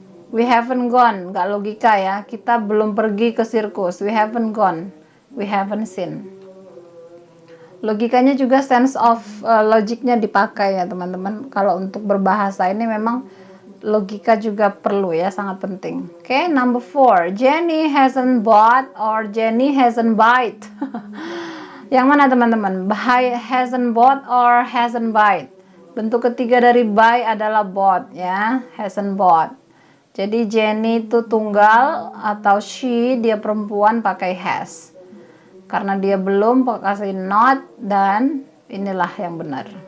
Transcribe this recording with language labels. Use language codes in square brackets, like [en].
[en] We haven't gone, [id] nggak logika ya. Kita belum pergi ke sirkus. [en] We haven't gone, we haven't seen. [id] Logikanya juga sense of logiknya dipakai ya teman-teman. Kalau untuk berbahasa ini memang logika juga perlu ya, sangat penting. [en] Oke, number 4. Jenny hasn't bought or Jenny hasn't bought. [id] Yang mana teman-teman? [en] Hasn't bought or hasn't bought. [id] Bentuk ketiga dari buy adalah bought ya, [en] hasn't bought. [id] Jadi Jenny itu tunggal atau she, dia perempuan, pakai has. Karena dia belum, kasih not, dan inilah yang benar.